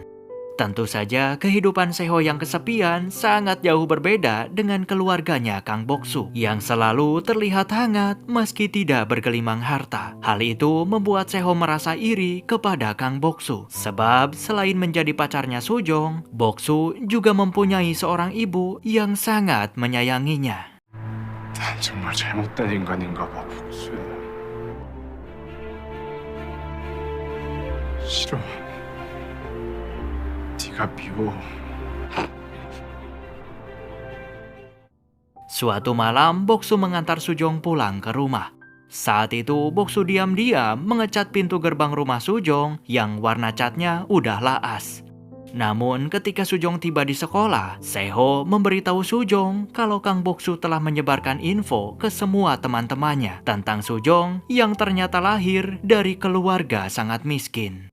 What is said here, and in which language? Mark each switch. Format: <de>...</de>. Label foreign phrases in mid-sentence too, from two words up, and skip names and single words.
<id>Tentu saja kehidupan Seho yang kesepian sangat jauh berbeda dengan keluarganya Kang Boksu yang selalu terlihat hangat meski tidak bergelimang harta. Hal itu membuat Seho merasa iri kepada Kang Boksu. Sebab selain menjadi pacarnya Sujong, Boksu juga mempunyai seorang ibu yang sangat menyayanginya.</id> <ko>난 정말 잘못된 인간인가 봐, 복수야. 싫어. 네가 미워.</ko> <id>Suatu malam, Boksu mengantar Sujong pulang ke rumah. Saat itu, Boksu diam-diam mengecat pintu gerbang rumah Sujong yang warna catnya udah laas. Namun, ketika Sujong tiba di sekolah, Seho memberitahu Sujong kalau Kang Boksu telah menyebarkan info ke semua teman-temannya tentang Sujong yang ternyata lahir dari keluarga sangat miskin.</id>